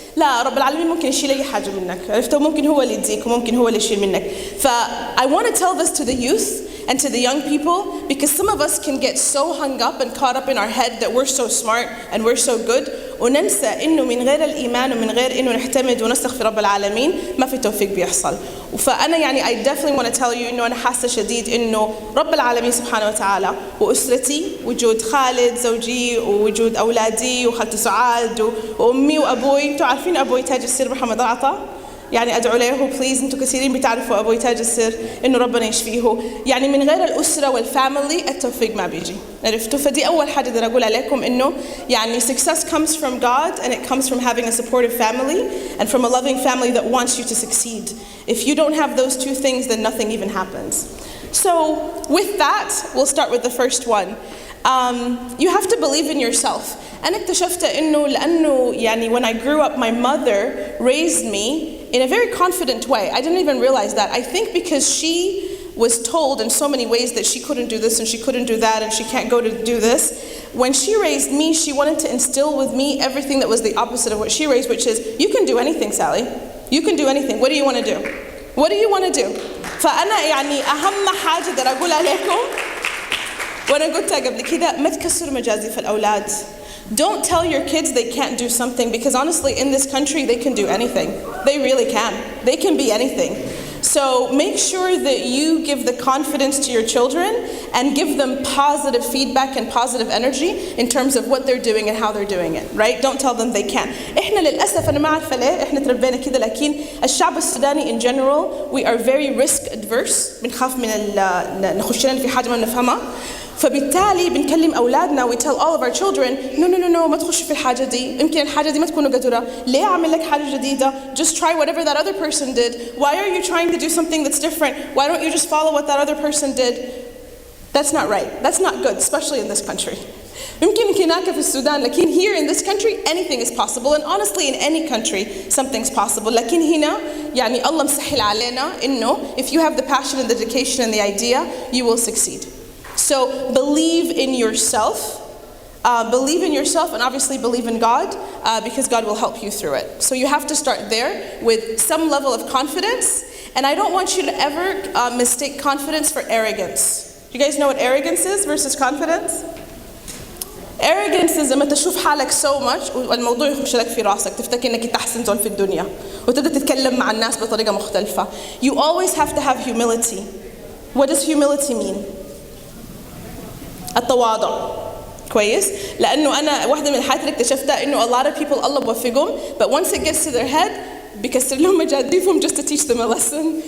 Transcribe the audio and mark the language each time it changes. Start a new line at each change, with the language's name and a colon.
Arabic: لا رب العالمين ممكن يشيل أي حاجة منك عرفتوا ممكن هو اللي يديك وممكن هو اللي يشيل منك.
English: I want to tell this to the youth and to the young people because some of us can get so hung up and caught up in our head that we're so smart and we're so good
Arabic: وننسى إنه من غير الإيمان ومن غير إنه نحتمد ونثق في رب العالمين ما في توفيق بيحصل. فأنا يعني
English: I definitely want to tell you
Arabic: إنه أنا حاسة شديد إنه رب العالمين سبحانه وتعالى وأسرتي وجود خالد زوجي ووجود أولادي وخالتي سعاد وأمي وأبوي. أنتوا عارفين أبوي تاج السر محمد العطا يعني أدعو له بليز. أنتوا كثيرين بتعرفوا أبوي تاج السر إنه ربنا يشفيه. يعني من غير الأسرة والفاميلي التوفيق ما بيجي عرفتوا. فدي أول حاجة أقدر أقول عليكم إنه يعني
English: success comes from God and it comes from having a supportive family and from a loving family that wants you to succeed. If you don't have those two things, then nothing even happens. So with that, we'll start with the first one. You have to believe in yourself.
Arabic: أنا اكتشفت إنه لأنه يعني
English: when I grew up, my mother raised me in a very confident way. I didn't even realize that. I think because she was told in so many ways that she couldn't do this and she couldn't do that and she can't go to do this. When she raised me, she wanted to instill with me everything that was the opposite of what she raised, which is, you can do anything, Sally. You can do anything. What do you want to do? What do you want to do?
Arabic: فأنا يعني أهم حاجة أقدر أقولها لكم وأنا قلتها قبل كده ما تكسروا مجازي في الأولاد.
English: Don't tell your kids they can't do something because honestly in this country they can do anything. They really can. They can be anything. So make sure that you give the confidence to your children and give them positive feedback and positive energy in terms of what they're doing and how they're doing it, right? Don't tell them they can't.
Arabic: إحنا للأسف أنا ما أعرف ليه إحنا تربينا كده لكن الشعب السوداني
English: in general we are very risk adverse.
Arabic: بنخاف من نخش لنا في حاجة ما نفهمها. فبالتالي بنكلم أولادنا
English: we tell all of our children no
Arabic: ما تخش في الحاجة دي يمكن الحاجة دي ما تكونوا قدرة ليه أعمل لك حاجة جديدة
English: just try whatever that other person did. Why are you trying to do something that's different? Why don't you just follow what that other person did? That's not right. That's not good, especially in this country.
Arabic: يمكن هناك في السودان لكن
English: here in this country anything is possible and honestly in any country something's possible.
Arabic: لكن هنا يعني الله مسهل علينا إنه
English: if you have the passion and the dedication and the idea you will succeed. So believe in yourself. Believe in yourself and obviously believe in God because God will help you through it. So you have to start there with some level of confidence. And I don't want you to ever mistake confidence for arrogance. Do you guys know what arrogance is versus confidence? arrogance is
Arabic: لما تشوف حالك
English: so much
Arabic: والموضوع يخش لك في راسك تفتكر انك انت احسن زول في الدنيا وتبدا تتكلم مع الناس بطريقه مختلفه.
English: You always have to have humility. What does humility mean?
Arabic: التواضع. كويس؟ لأنه أنا واحدة من الحاجات اللي اكتشفتها إنه
English: a lot of people
Arabic: الله بوفقهم
English: but once it gets to their head
Arabic: بيكسر لهم مجاديفهم
English: just to teach them a lesson.